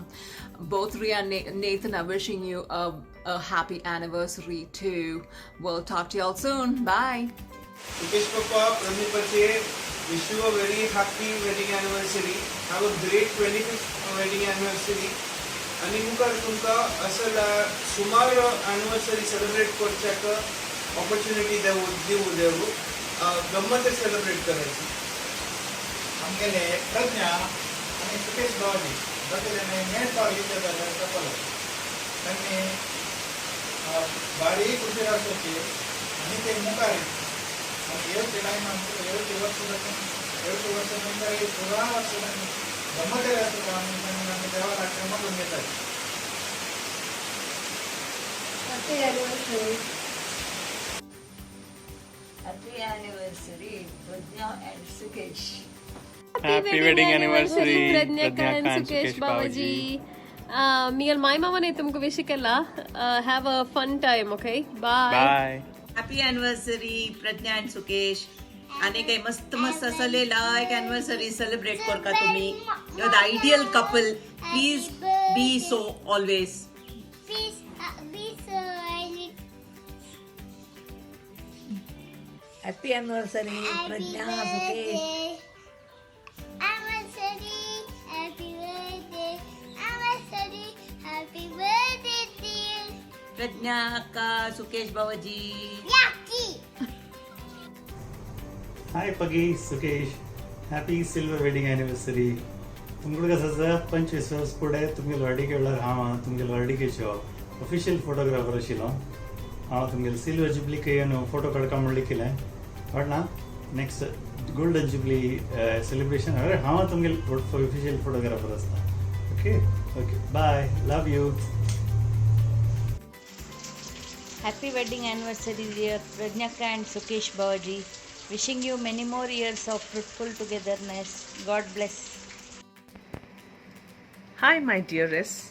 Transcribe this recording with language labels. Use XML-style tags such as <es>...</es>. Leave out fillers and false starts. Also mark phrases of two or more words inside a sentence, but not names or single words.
<en>Both Ria and Nathan are wishing you a happy anniversary too. We'll talk to you all soon. Bye. Sukesh Papa, Pradnip Pache, wish you a very happy wedding anniversary. Have a great 25th wedding anniversary.</en> <kok>आणि मुखार तुमकां असल सुमार</kok> <en>anniversary celebrate</en> <kok>करच्याक ऑपॉर्च्युनिटी देऊ गम्मत सेलिब्रेट करायची आमगेले प्रज्ञा आणि सुकेश बाबाजी दोगेले मेन पावली कपल तांणी बारी कुटीर आसोची आनी ते मुखार येवचे टायम येवचे वर्स नंतर 16 वर्सांनी गम्मत आसता आमी देवा कार्यक्रम करून घेतात.</kok> <en>Happy anniversary. Happy anniversary, Pradnya and Sukesh. Happy wedding anniversary, Pradnya and Sukesh Babaji. Me and my</en> <kok>mama ne tumko wish kella.</kok> <en>Have a fun time, okay? Bye. Bye. Happy anniversary, Pradnya and Sukesh.</en> <mr>आणि काही मस्त मस्त असलेला एक</mr> <en>anniversary celebrate</en> <mr>करता तुम्ही.</mr> <en>You're the ideal couple. Please be so always. Please be so. Happy anniversary, Pradnya, Sukesh. Anniversary, happy birthday. Anniversary, happy birthday to you. Pradnya ka Sukesh Babaji. Yucky. Hi Puggy, Sukesh. Happy silver wedding anniversary.</en> <kok>तुमकडे कसं आसा 25 वर्स पुढे तुमगेल वाडीक येयल्यार हांव तुमगेल वाडीकेचो</kok> <en>official photographer</en> <kok>आशिल्लो. हांव तुमगेल सिल्वर जुबलीक येवन फोटो काडका म्हणलें केलें बट ना</kok> <en>next golden jubilee celebration</en> <kok>हांव तुमगेल</kok> <en>official photographer</en> <kok>आसता.</kok> <en>okay okay bye love you. Happy wedding anniversary, dear Pradnyaka and Sukesh Babaji. Wishing you many more years of fruitful togetherness. God bless. Hi, my dearest.</en>